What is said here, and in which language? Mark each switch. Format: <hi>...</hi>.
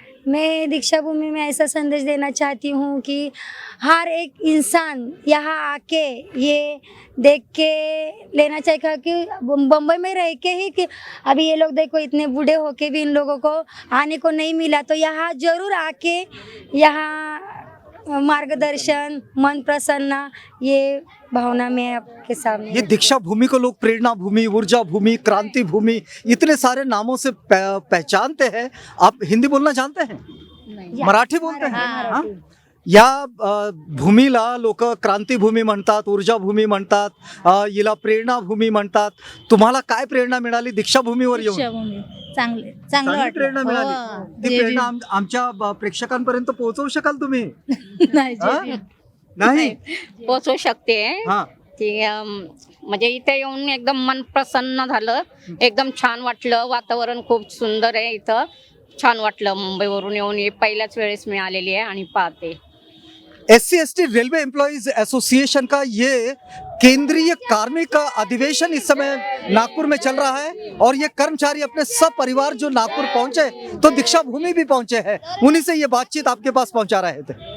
<hi>मैं दीक्षा भूमि में ऐसा संदेश देना चाहती हूँ कि हर एक इंसान यहाँ आके ये देख के लेना चाहिए कि बम्बई में रह के ही कि अभी ये लोग देखो इतने बूढ़े होके भी इन लोगों को आने को नहीं मिला, तो यहाँ जरूर आके यहाँ मार्गदर्शन, मन प्रसन्न, ये भावना में आपके सामने। ये दीक्षा भूमि को लोग प्रेरणा भूमि, ऊर्जा भूमि, क्रांति भूमि, इतने सारे नामों से पहचानते हैं। आप हिंदी बोलना जानते हैं? मराठी बोलते हैं? हाँ?</hi> <mr>या भूमीला लोक क्रांती भूमी म्हणतात, ऊर्जा भूमी म्हणतात, हिला प्रेरणा भूमी म्हणतात. तुम्हाला काय प्रेरणा मिळाली दीक्षा भूमीवर येऊन? चांगलं चांगली प्रेरणा वाटलं. मिळाली. हो. ती प्रेरणा आमच्या प्रेक्षकांपर्यंत पोहोचवू शकाल तुम्ही? नाही, हा? नाही? पोचवू शकते हा. की म्हणजे इथे येऊन एकदम मन प्रसन्न झालं, एकदम छान वाटलं. वातावरण खूप सुंदर आहे इथं. छान वाटलं. मुंबईवरून येऊन पहिल्याच वेळेस मी आलेली आहे आणि पाहते.</mr> <hi>SC/ST रेलवे एम्प्लॉइज एसोसिएशन का ये केंद्रीय कार्मिक अधिवेशन इस समय नागपुर में चल रहा है और ये कर्मचारी अपने सब परिवार जो नागपुर पहुंचे तो दीक्षा भूमि भी पहुंचे हैं, उन्हीं से ये बातचीत आपके पास पहुंचा रहे थे।</hi>